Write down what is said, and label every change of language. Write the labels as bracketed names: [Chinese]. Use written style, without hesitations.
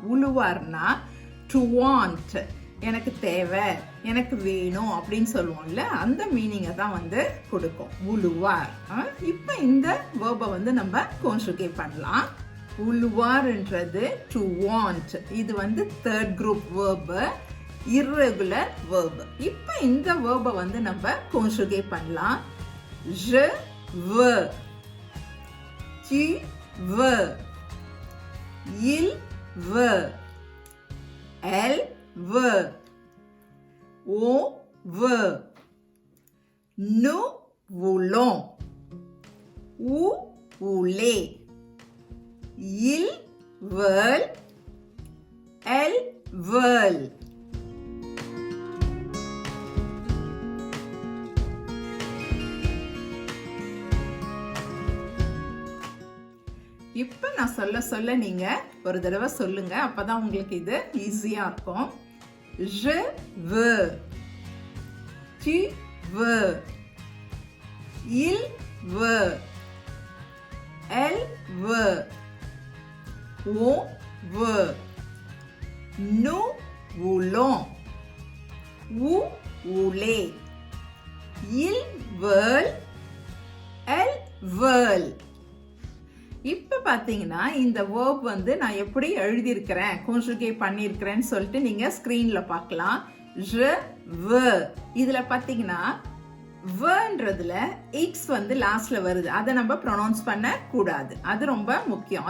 [Tamil] உழுவார்னா to want, எனக்கு தேவை, எனக்கு வேணும் அப்படின்னு சொல்லுவோம்ல, அந்த மீனிங்கை தான் வந்து கொடுக்கும் உழுவார். இப்போ இந்த வேர்பை வந்து நம்ம கான்ஜுகேட் பண்ணலாம். உழுவார்ன்றது டு வாண்ட், இது வந்து third group verb, [English] irregular verb. [Tamil] இப்போ இந்த verb வந்து நம்ம conjugate பண்ணலாம். [French] Je veux, tu veux, il veut, elle veut, on veut, nous voulons, vous voulez, ils veulent, elles veulent. [Tamil] இப்போ நான் சொல்ல சொல்ல நீங்க ஒரு தடவை சொல்லுங்க, அப்பதான் உங்களுக்கு இது ஈஸியா இருக்கும். [French] Je veux, tu veux, il veut, elle veut, on veut, nous voulons, vous voulez, ils veulent, elles veulent. [Tamil] இப்போ பார்த்தீங்கன்னா இந்த வேர்ப் வந்து நான் எப்படி எழுதியிருக்கிறேன், கான்ஜுகேட் பண்ணியிருக்கிறேன்னு சொல்லிட்டு நீங்கள் ஸ்க்ரீனில் பார்க்கலாம். [French] je veux, [Tamil] இதில் பார்த்தீங்கன்னா வேன்றதுல எக்ஸ் வந்து லாஸ்ட்ல வருது, அதை நம்ம ப்ரொனவுன்ஸ் பண்ண கூடாது, அது ரொம்ப முக்கியம்.